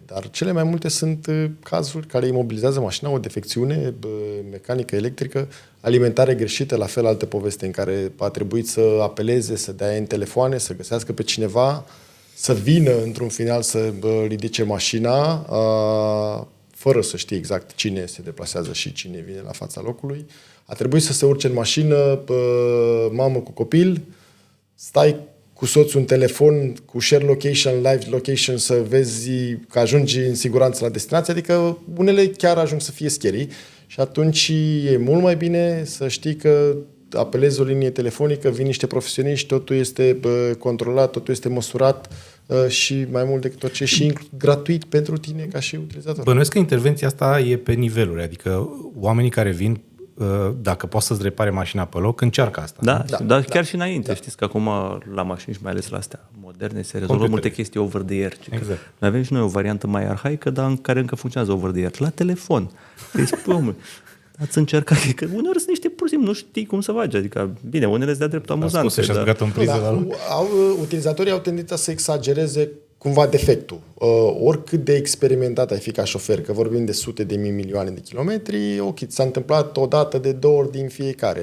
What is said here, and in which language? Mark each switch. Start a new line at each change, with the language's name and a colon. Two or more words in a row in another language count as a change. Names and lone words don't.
Romanian: Dar cele mai multe sunt cazuri care imobilizează mașina, o defecțiune mecanică, electrică, alimentare greșită, la fel alte poveste în care a trebuit să apeleze, să dea în telefoane, să găsească pe cineva, să vină într-un final să ridice mașina, fără să știe exact cine se deplasează și cine vine la fața locului. A trebuit să se urce în mașină, mamă cu copil, stai cu soțul în telefon, cu
English: share location, live location,
Romanian: să vezi că ajungi în siguranță la destinație, adică unele chiar ajung să fie scary și atunci e mult mai bine să știi că apelezi o linie telefonică, vin niște profesioniști, totul este controlat, totul este măsurat și mai mult decât tot ce și gratuit pentru tine ca și utilizator. Bănuiesc că intervenția asta e pe niveluri, adică oamenii care vin, dacă poți să-ți repare mașina pe loc, încearcă asta. Da, chiar și înainte. Știți că acum la mașini și mai ales la astea moderne se rezolvă multe chestii
English: over the air.
Romanian: Exact. Noi avem și noi o variantă mai arhaică, dar în care încă funcționează
English: over the air.
Romanian: La telefon. Deci, spui, omul, ați încercat, că uneori sunt niște pur și simplu, nu știi cum să faci. Adică, bine, unele îți dea dreptul amuzante. Și-a băgat în priză la loc. Utilizatorii au tendința să exagereze cumva defectul. Oricât de experimentat ai fi ca șofer, că vorbim de sute de mii, milioane de kilometri, ok, s-a întâmplat o dată de 2 ori din fiecare.